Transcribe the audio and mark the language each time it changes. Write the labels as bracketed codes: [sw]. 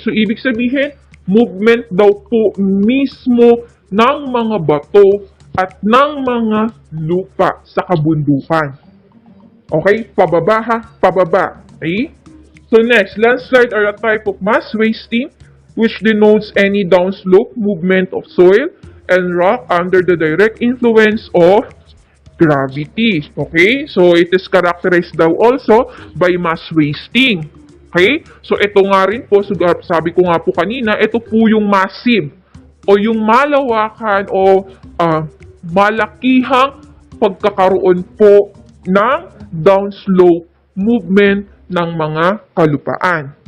[tl] So ibig sabihin, movement daw po mismo ng mga bato at ng mga lupa sa kabundukan. Okay? Pababa ha? Pababa. Okay? [en] So next, landslide are a type of mass wasting which denotes any downslope movement of soil and rock under the direct influence of gravity. Okay? So it is characterized daw also by mass wasting. Okay? [tl] So ito nga rin po, sabi ko nga po kanina, ito po yung massive o yung malawakan o malakihang pagkakaroon po ng downslope movement ng mga kalupaan.